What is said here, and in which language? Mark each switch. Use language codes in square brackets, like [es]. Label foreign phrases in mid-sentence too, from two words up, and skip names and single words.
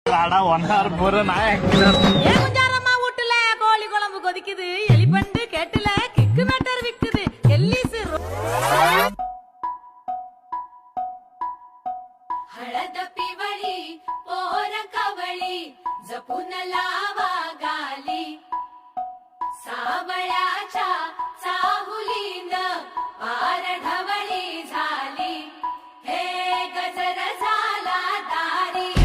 [mr] गाडा होणार बरं नाही [ta] ஏகுஞ்சாரமா வீட்டுல கோழி குழம்பு கொதிக்குது எலிபண்டு கேட்டுல [en] kick matter [ta] விக்குது எல்லிசு [mr] हळद पिवळी पोर कवळी जपून लावा गाली सावळ्याच्या चाहुलीन पार ढवळी झाली हे गजर झाला दारी